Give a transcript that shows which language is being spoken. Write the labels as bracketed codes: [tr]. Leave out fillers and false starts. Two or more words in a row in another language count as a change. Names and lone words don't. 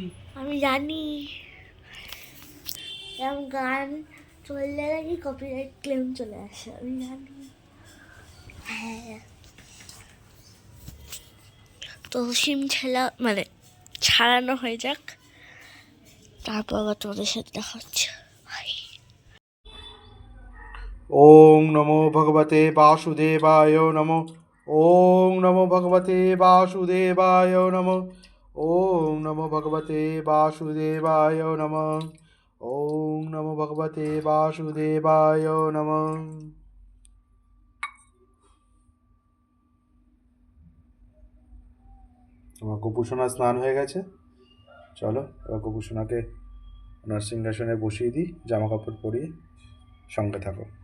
[bn] আমি জানি এরকম গান চললে নাকি [en] copyright claim [bn] চলে আসে, আমি জানি। হ্যাঁ তো সিম মানে ছাড়ানো হয়ে যাক, তারপর আবার তোমাদের সাথে দেখা হচ্ছে। [sa] ওং নমো ভগবতে বাসুদেবায় নমো। ওং নমো ভগবতে বাসুদেবায় নমো। ওং নমো ভগবতে বাসুদেবায় নমো। ওং নমো ভগবতে বাসুদেবায় নমো। [bn] আমার গোপুসোনা স্নান হয়ে গেছে, চলো এবার গোপুসোনাকে ওনার সিংহাসনে বসিয়ে দিই, জামা কাপড় পরিয়ে। সঙ্গে থাকো।